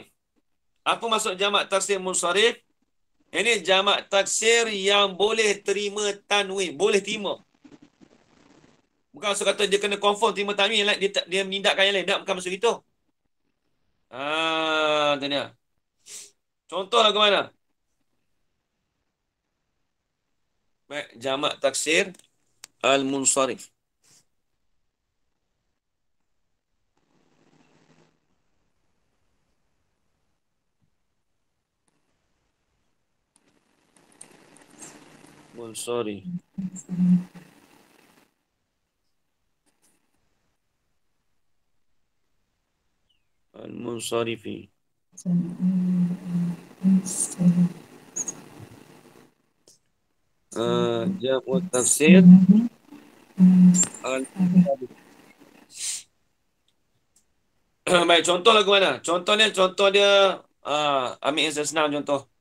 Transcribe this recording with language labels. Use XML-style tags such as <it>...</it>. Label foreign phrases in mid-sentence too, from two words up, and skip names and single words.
<ms>Apa maksud jamak taksir munsharif? Ini jamak taksir yang boleh terima tanwin. Boleh terima. Bukan maksud kata dia kena confirm terima tanwin, dia menindakkan yang lain. Tak, bukan maksud itu. Tanya. Contoh lagu mana? Baik, jamak taksir al-munsharif. Munsharif. Al-munsarifi. Jamak tafsir al-munsarif. Baik, contoh lagu mana? Contoh dia ambil yang senang contoh.</ms>